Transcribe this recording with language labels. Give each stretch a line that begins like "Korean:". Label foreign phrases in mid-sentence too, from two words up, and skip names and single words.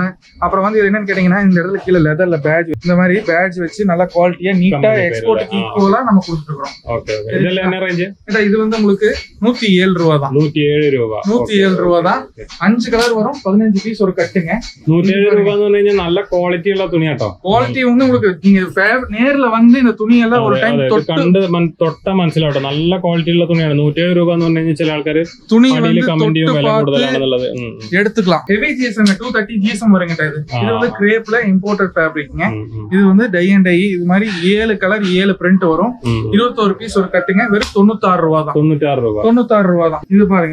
Tamil: அப்புறம் வந்து என்னன்னு கேட்டீங்கன்னா இந்த இடத்துல கீழே லெதர்ல பேட்ச், இந்த மாதிரி பேட்ச் வச்சு நல்ல குவாலிட்டியா நீட்டா
English: export equal
Tamil: நம்ம கொடுத்துருக்கோம். ஓகே. இதெல்லாம் என்ன ரேஞ்ச்? இது வந்து உங்களுக்கு 107 ரூபாய் தான். 107 ரூபாய். 107 ரூபாய் தான். 5 கலர் வரும். 15 பீஸ் ஒரு கட்டுங்க. 107 ரூபாய்னு சொன்னீங்க. நல்ல குவாலிட்டி உள்ள துணியாட்டோ. குவாலிட்டி வந்து உங்களுக்கு நீங்க நேர்ல வந்து இந்த துணி எல்லாம் ஒரு டைம்
Malayalam: തൊട്ട മനസ്സിലാവട്ടെ. നല്ല ക്വാളിറ്റി ഉള്ള തുണിയാണ്. 107 രൂപ എന്ന് പറഞ്ഞു കഴിഞ്ഞാൽ ചില ആൾക്കാർ
Tamil: துணி வந்து கமெண்ட் விலை
Malayalam: കൂടുതലാണെന്നുള്ളത്
Tamil: எடுத்துக்கலாம்.
English: heavy GSM 230 GSM
Tamil: வருங்க. இது வந்து கிரேப்ல
English: imported fabric.
Tamil: இது வந்து
English: tie and dye.
Tamil: இது மாதிரி 7 கலர் 7 பிரிண்ட் வரும். 21 பீஸ் ஒரு கட்டுங்க. வெறும் 96 ரூபாய் தான். 96 ரூபாய் தான். இது பாருங்க.